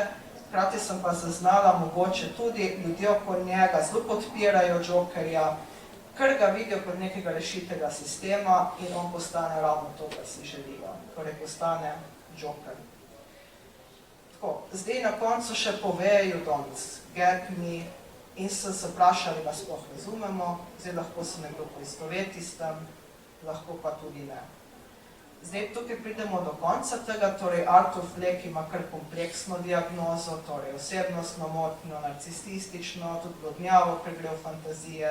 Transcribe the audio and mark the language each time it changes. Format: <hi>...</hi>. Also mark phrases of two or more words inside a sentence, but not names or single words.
<sl>Hkrati sem pa zaznala, mogoče tudi ljudje okoli njega zelo podpirajo Jokerja, ker ga vidijo kot nekega rešitelja sistema in on postane ravno to, kar si želijo. Torej postane Joker. Tako, zdaj na koncu še povejo</sl> <en>don't get me</en> <sl>in se vprašali, da sploh razumemo. Zdaj lahko se nekdo poistoveti s tem, lahko pa tudi ne. Zdaj, tukaj pridemo do konca tega, torej Arthur Fleck ima kar kompleksno diagnozo, torej osebnostno motnjo, narcisistično, tudi blodnjavo, ker gre v fantazije.</sl>